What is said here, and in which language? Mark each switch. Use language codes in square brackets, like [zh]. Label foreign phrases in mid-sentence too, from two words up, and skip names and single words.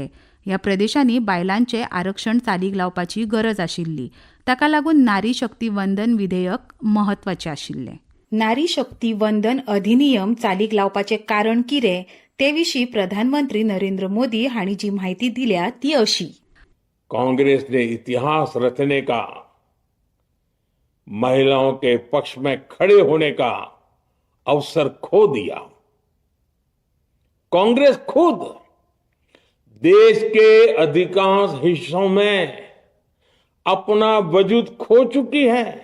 [kok] ह्या प्रदेशांनी बायलांचें आरक्षण चालीक लावपाची गरज आशिल्ली. ताका लागून नारी शक्ती वंदन विधेयक म्हत्वाचें आशिल्लें. नारी शक्ती वंदन अधिनियम चालीक लावपाचें कारण कितें ते विशीं प्रधानमंत्री नरेंद्र मोदी हांणी जी माहिती दिल्या ती अशी. [hi] कांग्रेस ने इतिहास रचने का, महिलाओं के पक्ष में खड़े होने का अवसर खो दिया. कांग्रेस खुद देश के अधिकांश हिस्सों में अपना वजूद खो चुकी है.